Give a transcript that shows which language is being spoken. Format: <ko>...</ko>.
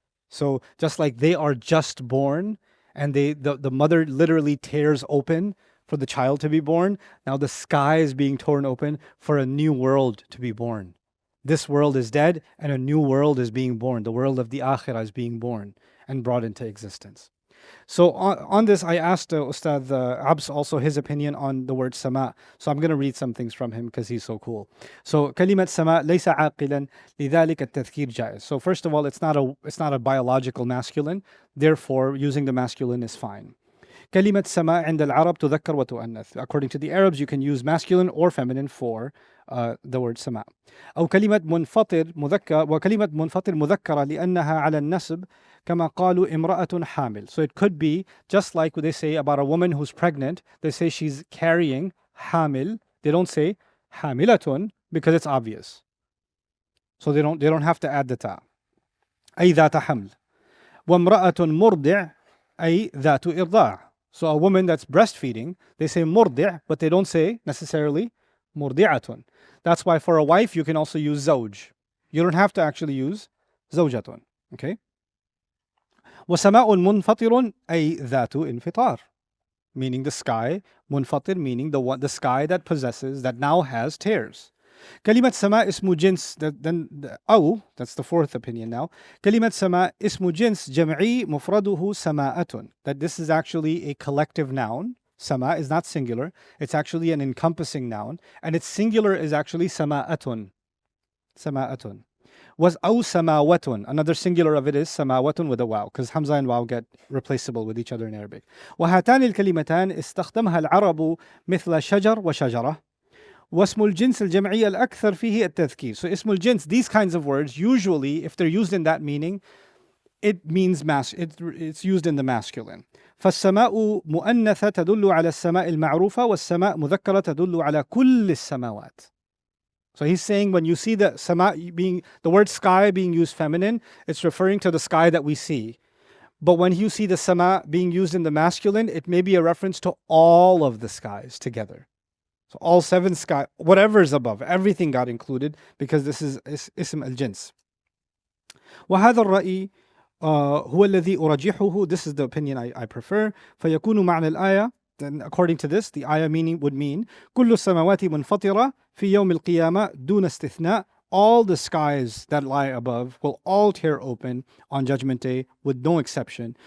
<en>So just like they are just born, and the mother literally tears open for the child to be born, now the sky is being torn open for a new world to be born. This world is dead and a new world is being born. The world of the akhirah is being born and brought into existence. So on this, I asked Ustadh Abs also his opinion on the word sama. So I'm going to read some things from him because he's so cool.</en> <ar>So كلمة sama ليس عاقلا لذلك التذكير جائز.</ar> <en>So first of all, it's not a biological masculine. Therefore, using the masculine is fine.</en> <ar>كلمة سماء عند العرب تذكر وتؤنث.</ar> <en>According to the Arabs, you can use masculine or feminine for the word سماء.</en> <ar>أو كلمة منفطر مذكر وكلمة منفطر مذكرة لأنها على النسب كما قالوا امرأة حامل.</ar> <en>So it could be just like they say about a woman who's pregnant. They say she's carrying حامل. They don't say حاملة because it's obvious. So they don't have to add the ta.</en> <ar>أي ذات حمل. وامرأة مرضع أي ذات إرضاع.</ar> <en>So a woman that's breastfeeding, they say مرضع, but they don't say necessarily مرضعة. That's why for a wife you can also use زوج. You don't have to actually use زوجة. Okay?</en> <ar>وسماء منفطر أي ذات انفطار.</ar> <en>Meaning the sky. منفطر meaning the sky that possesses, that now has tears.</en> <ar>كلمة سماء اسم جنس. أو,</ar> <en>that's the fourth opinion now.</en> <ar>كلمة سماء اسم جنس جمعي مفرده سماءة.</ar> <en>That this is actually a collective noun. Sama is not singular. It's actually an encompassing noun. And its singular is actually سماءة.</en> <ar>سماءة. Was أو سماوة.</ar> <en>Another singular of it is سماوة with a waw, because Hamza and waw get replaceable with each other in Arabic.</en> <ar>وهاتان الكلمتان استخدمها العرب مثل شجر وشجرة. واسم الجنس الجمعي الأكثر فيه التذكير.</ar> <en>So اسم الجنس, these kinds of words, usually if they're used in that meaning, it means it's used in the masculine.</en> <ar>فالسماء مؤنثة تدل على السماء المعروفة والسماء مذكرة تدل على كل السماوات.</ar> <en>So he's saying when you see the sama the word sky being used feminine, it's referring to the sky that we see. But when you see the sama being used in the masculine, it may be a reference to all of the skies together. So all seven sky, whatever is above, everything got included because this is اسم الجنس.</en> <ar>وهذا الرأي هو الذي أرجحه.</ar> <en>This is the opinion I prefer.</en> <ar>فيكون معنى الآية,</ar> <en>then according to this, the ayah meaning would mean</en> <ar>كل السماوات منفطرة في يوم القيامة دون استثناء.</ar> <en>All the skies that lie above will all tear open on Judgment Day with no exception.</en>